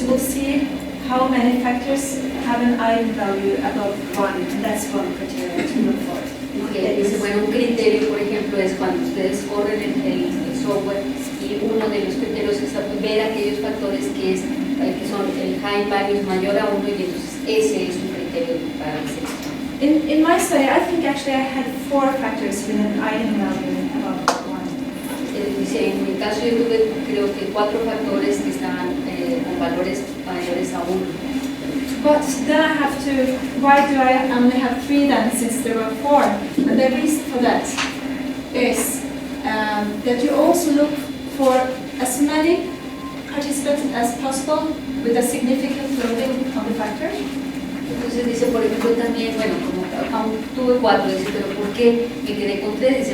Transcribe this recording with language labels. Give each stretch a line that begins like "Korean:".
English: You will see how many factors have an eigenvalue above 1, and that's one criteria to look for.
Spanish: Okay, dice, bueno, un criterio, por ejemplo, es cuando ustedes corren el software y uno de los criterios es ver aquellos factores que son el high value mayor a 1 y entonces ese es un criterio para la selección.
English: In my study, I think actually I had 4 factors with an eigenvalue above 1.
Spanish: Dice, en mi caso yo tuve creo que 4 factores que estaban con valores mayores a 1.
English: But then I have to, why do I only have 3 then, since there were 4? And the reason for that is that you also look for as many participants as possible with a significant loading on the factor.
Spanish: Entonces dice, por ejemplo, también, bueno, como aún tuve 4, dice, pero ¿por qué me quedé con 3?